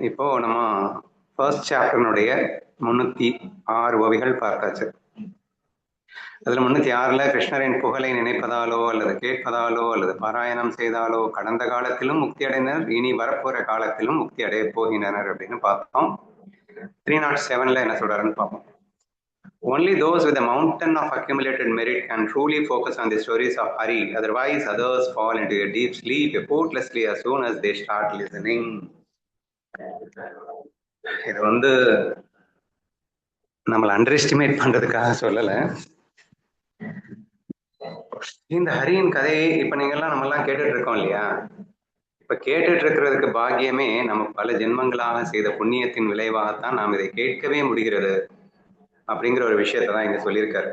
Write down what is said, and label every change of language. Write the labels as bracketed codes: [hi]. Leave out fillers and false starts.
[ta] இப்போ நம்ம ஃபர்ஸ்ட் சாப்டர்னுடைய 306 ஓவிகள் பார்த்தாச்சு. அதுல 306ல கிருஷ்ணரின் புகழை நினைப்பதாலோ அல்லது கேட்பதாலோ அல்லது பாராயணம் செய்தாலோ கடந்த காலத்திலும் முக்தி அடைந்தனர், இனி வரப்போற காலத்திலும் முக்தி அடைய போகின்றனர் அப்படின்னு பார்த்தோம். 307ல என்ன சொல்றாருன்னு பார்ப்போம். [en] Only those with a mountain of accumulated merit can truly focus on the stories of Hari. Otherwise, others fall into a deep sleep effortlessly as soon as they start listening. [ta] இது நம்மளை அண்டர் எஸ்டிமேட் பண்றதுக்காக சொல்லல. இந்த ஹரியின் கதையை இப்ப நீங்க எல்லாம் நம்ம எல்லாம் கேட்டுட்டு இருக்கோம் இல்லையா? இப்ப கேட்டுட்டு இருக்கிறதுக்கு பாக்கியமே நம்ம பல ஜென்மங்களாக செய்த புண்ணியத்தின் விளைவாகத்தான் நாம் இதை கேட்கவே முடிகிறது அப்படிங்கிற ஒரு விஷயத்தான் இங்க சொல்லியிருக்காரு.